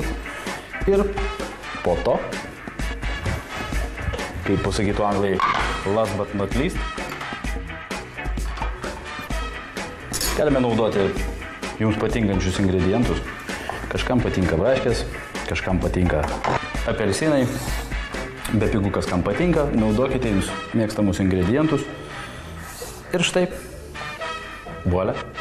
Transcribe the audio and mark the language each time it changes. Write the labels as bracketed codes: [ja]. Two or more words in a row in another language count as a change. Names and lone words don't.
[lt] Ir po to, kaip pasakytų anglai, [en] last but not least, [lt] galime naudoti jums patinkančius ingredientus. Kažkam patinka braškės, kažkam patinka apelsinai, bepigu kas kam patinka, naudokite jums mėgstamus ingredientus. Ir štai, voilà.